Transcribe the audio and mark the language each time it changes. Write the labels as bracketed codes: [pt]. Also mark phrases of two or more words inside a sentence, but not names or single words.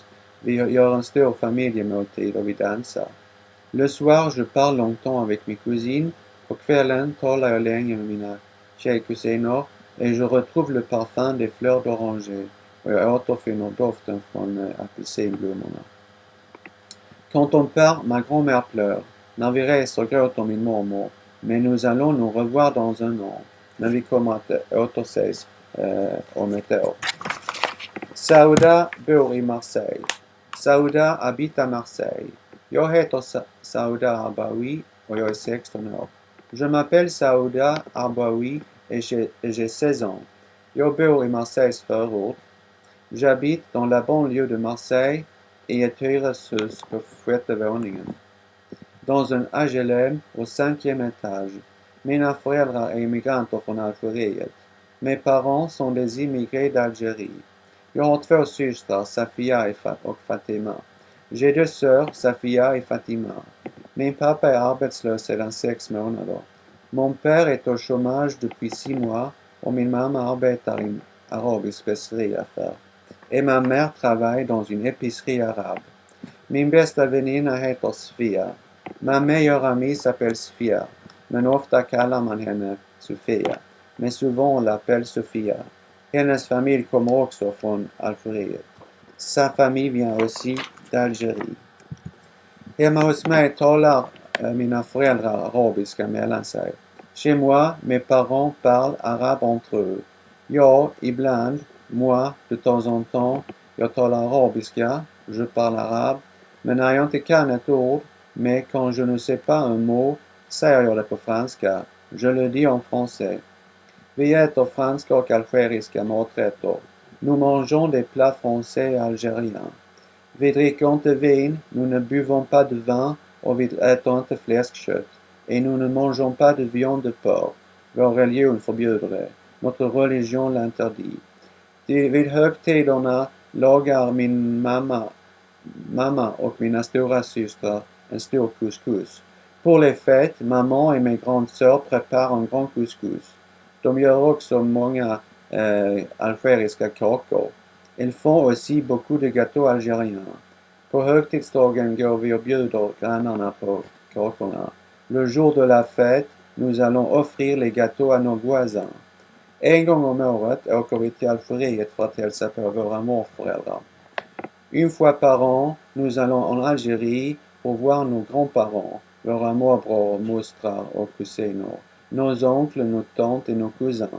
[sv] Vi gör en stor familjemåltid och vi dansar. [fr] Le soir, je parle longtemps avec mes cousines. [sv] På kvällen talar jag länge med mina tjejkusiner. [fr] Et je retrouve le parfum des fleurs d'oranger. [sv] Och jag återfinner doften från apelsinblommorna. [fr] Quand on part, ma grand-mère pleure. [sv] När vi reser gråter min mormor. [fr] Mais nous allons nous revoir dans un an. [sv] Men vi kommer att återses om ett år. Saouda bor i Marseille. [fr] Saouda habite à Marseille. [sv] Jag heter Saouda Arbaoui och jag är 16 år. [fr] Je m'appelle Saouda Arbaoui et j'ai 16 ans. [sv] Jag bor i Marseilles förort. [fr] J'habite dans la banlieue de Marseille [sv] i ett hyreshus på 6:e våningen. [fr] Dans un HLM au 5e étage. [sv] Mina föräldrar är immigranter från Algeriet. [fr] Mes parents sont des immigrés d'Algérie. [sv] Jag har två systrar, Safia och Fatima. [fr] J'ai deux sœurs, Safia et Fatima. [sv] Min pappa är arbetslös sedan 6 månader. [fr] Mon père est au chômage depuis 6 mois [sv] och min mamma arbetar i en arabisk speceriaffär. [fr] Et ma mère travaille dans une épicerie arabe. [sv] Min bästa väninna heter Sofia. [fr] Ma meilleure amie s'appelle Sofia, [sv] men ofta kallar man henne Sofia. [fr] Mais souvent on l'appelle Sofia. [sv] Hennes famille kommer också från Algeriet. [fr] Sa famille vient aussi d'Algérie. [sv] Hemma hos mig talar mina föräldrar arabiska mellan sig. [fr] Chez moi, mes parents parlent arabe entre eux. [sv] Jag, ibland, [fr] moi, de temps en temps, [sv] jag talar arabiska, [fr] je parle arabe, [sv] men när jag inte kan ett ord, [fr] mais quand je ne sais pas un mot, [sv] säger jag det på franska. [fr] Je le dis en français. [sv] Vi äter franska och algeriska maträtter. [fr] Nous mangeons des plats français et algériens. [sv] Vi dricker inte vin, [fr] nous ne buvons pas de vin [sv] och vi äter inte fläskkött. [fr] Et nous ne mangeons pas de viande de porc. [sv] Vår religion förbjuder det. [fr] Notre religion l'interdit. [sv] Vid högtiderna lagar min mamma och mina stora systrar en stor couscous. [fr] Pour les fêtes, maman et mes grandes sœurs préparent un grand couscous. [sv] De gör också många algeriska kakor. [fr] Ils font aussi beaucoup de gâteaux algériens. [sv] På högtidsdagen går vi och bjuder grannarna på kakorna. [fr] Le jour de la fête, nous allons offrir les gâteaux à nos voisins. [sv] En gång om året åker vi till Algeriet för att hälsa på våra morföräldrar. [fr] Une fois par an, nous allons en Algérie pour voir nos grands-parents, [sv] våra morbror, mostrar och kusiner, [fr] nos oncles, nos tantes et nos cousins.